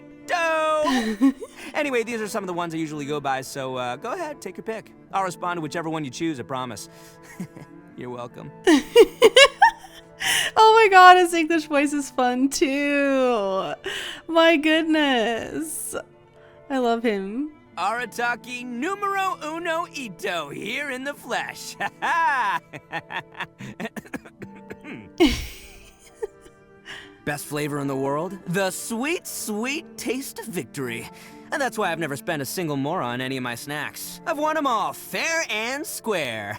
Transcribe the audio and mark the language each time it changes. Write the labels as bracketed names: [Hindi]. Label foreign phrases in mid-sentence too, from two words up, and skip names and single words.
[English] Anyway, these are some of the ones I usually go by, so go ahead, take your pick. I'll respond to whichever one you choose, I promise. You're welcome. Oh my god, his English voice is fun too. My goodness. I love him. Arataki [Spanish] numero uno [English] Itto, here in the flesh. Best flavor in the world? The sweet, sweet taste of victory. And that's why I've never spent a single mora on any of my snacks. I've won them all, fair and square.